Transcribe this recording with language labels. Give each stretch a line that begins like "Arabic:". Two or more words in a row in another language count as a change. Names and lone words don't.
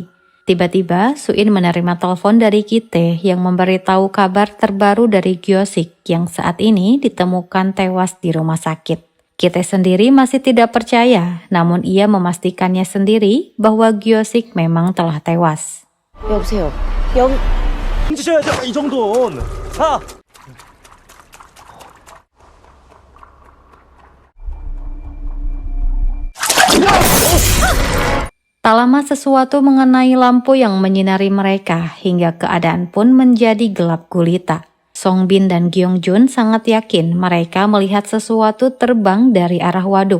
Indonesian: Tiba-tiba Suin menerima telepon dari Kite yang memberitahu kabar terbaru dari Gyo-sik yang saat ini ditemukan tewas di rumah sakit. Kite sendiri masih tidak percaya, namun ia memastikannya sendiri bahwa Gyo-sik memang telah tewas.
Korean: 여보세요. 주셔야죠 이 정도는. 자.
Indonesian: Tak lama sesuatu mengenai lampu yang menyinari mereka hingga keadaan pun menjadi gelap gulita. Songbin dan Gyeongjun sangat yakin mereka melihat sesuatu terbang dari arah waduk.